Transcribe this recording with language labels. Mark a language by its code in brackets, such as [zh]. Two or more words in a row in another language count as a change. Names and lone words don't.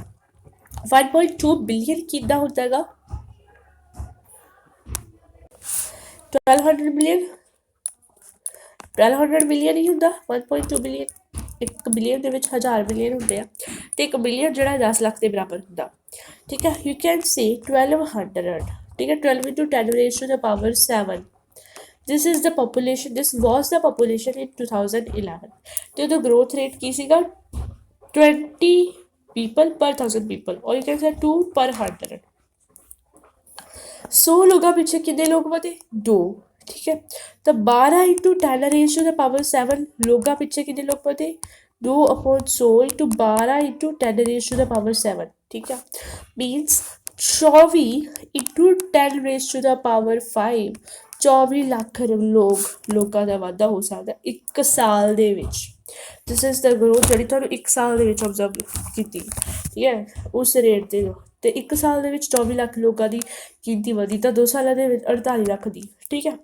[pa] 1.2 ਬਿਲੀਅਨ ਕਿੱਦਾਂ ਹੁੰਦਾ ਹੈਗਾ? 1200 ਮਿਲੀਅਨ, 1200 ਮਿਲੀਅਨ ਹੀ ਹੁੰਦਾ 1.2 ਬਿਲੀਅਨ। 1 ਬਿਲੀਅਨ ਦੇ ਵਿੱਚ 1000 ਮਿਲੀਅਨ ਹੁੰਦੇ ਆ, ਅਤੇ 1 ਬਿਲੀਅਨ ਜਿਹੜਾ 10 ਲੱਖ ਦੇ ਬਰਾਬਰ ਹੁੰਦਾ, ਠੀਕ ਹੈ। [en] you can say 1200, [pa] ਠੀਕ ਹੈ। [en] 12 into 10 raised to the power 7, this is the population, this was the population in 2011, [pa] ਅਤੇ ਉਹਦਾ ਗਰੋਥ ਰੇਟ ਕੀ ਸੀਗਾ [en] 20 people per 1000 people, or you can say 2 per 100। [pa] 100 ਲੋਕਾਂ ਪਿੱਛੇ ਕਿੰਨੇ ਲੋਕ ਵਧੇ? 2, ਠੀਕ ਹੈ। ਤਾਂ [en] 12 into 10 raised to the power 7 [pa] ਲੋਕਾਂ ਪਿੱਛੇ ਕਿੰਨੇ ਲੋਕ ਵਧੇ? [en] 2/100 into 12 into 10 raised to the power 7, [pa] ਠੀਕ ਹੈ। [en] means 24 into 10 raised to the power 5, [pa] 24 ਲੱਖ ਲੋਕਾਂ ਦਾ ਵਾਧਾ ਹੋ ਸਕਦਾ 1 ਸਾਲ ਦੇ ਵਿੱਚ। [en] this is the growth [pa] ਜਿਹੜੀ ਤੁਹਾਨੂੰ 1 ਸਾਲ ਦੇ ਵਿੱਚ ਓਬਜ਼ਰਵ ਕੀਤੀ, ਠੀਕ ਹੈ, ਉਸ ਰੇਟ 'ਤੇ। ਅਤੇ 1 ਸਾਲ ਦੇ ਵਿੱਚ 24 ਲੱਖ ਲੋਕਾਂ ਦੀ ਗਿਣਤੀ ਵਧੀ, ਤਾਂ 2 ਸਾਲਾਂ ਦੇ ਵਿੱਚ 48 ਲੱਖ ਦੀ, ਠੀਕ ਹੈ।